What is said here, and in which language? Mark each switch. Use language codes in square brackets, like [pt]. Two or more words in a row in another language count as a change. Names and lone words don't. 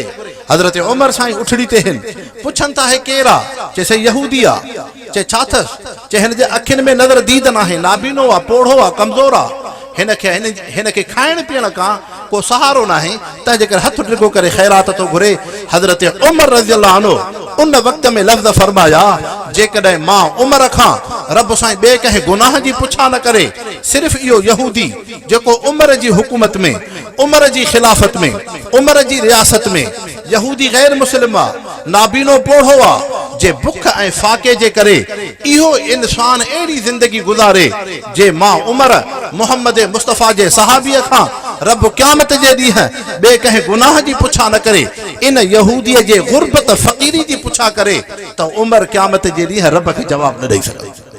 [sd] हज़रत उमर साईं उछड़ी ते हिन, पुछनि था हे केरु आहे, चए साईं यहूदी आहे। चए छा अथसि, चए हिन जे अखियुनि में नज़र दीद न आहे, नाबीनो आहे, पोड़ो आहे, कमज़ोर आहे, हिन खे खाइण पीअण खां को सहारो न आहे, तंहिंजे करे हथ डिघो करे ख़ैरात थो घुरे। हज़रत उमर [ar] رضي الله عنه [sd] उन वक़्त में लफ़्ज़ फरमाया, जेकॾहिं मां उमर खां रब साईं ॿिए कंहिं गुनाह जी पुछा न करे, सिर्फ़ इहो यहूदी जेको उमर जी हुकूमत में, उमर जी ख़िलाफ़त में, उमर जी रियासत में, यहूदी गैर मुस्लिम आहे, नाबीनो पोढ़ो आहे, जे बुख ऐं फाके जे करे इहो इंसान अहिड़ी ज़िंदगी गुज़ारे, जे मां उमर मुहम्मद मुस्तफ़ा जे सहाबीअ खां रब क़यामत जे ॾींहुं ॿिए कंहिं गुनाह जी पुछा न करे, इन यहूदीअ जे गुरबत फ़क़ीरी जी पुछा करे, त उमर क़यामत जे ॾींहुं रब खे जवाब न ॾेई सघे।